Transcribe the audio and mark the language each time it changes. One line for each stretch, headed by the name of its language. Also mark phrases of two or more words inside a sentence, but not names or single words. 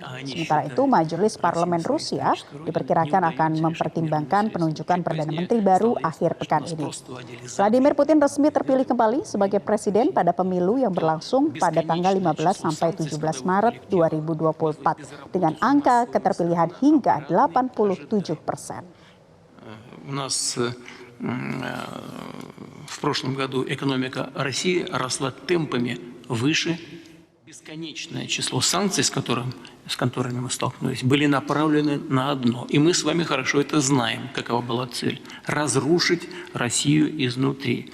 Indonesian: Sementara itu, Majelis Parlemen Rusia diperkirakan akan mempertimbangkan penunjukan Perdana Menteri baru akhir pekan ini. Vladimir Putin resmi terpilih kembali sebagai presiden pada pemilu yang berlangsung pada tanggal 15 sampai 17 Maret 2024 dengan angka keterpilihan hingga 87%.
Russian: В прошлом году экономика России росла темпами выше. Бесконечное число санкций, с которыми мы столкнулись, были направлены на одно. И мы с вами хорошо это знаем, какова была цель – разрушить Россию изнутри.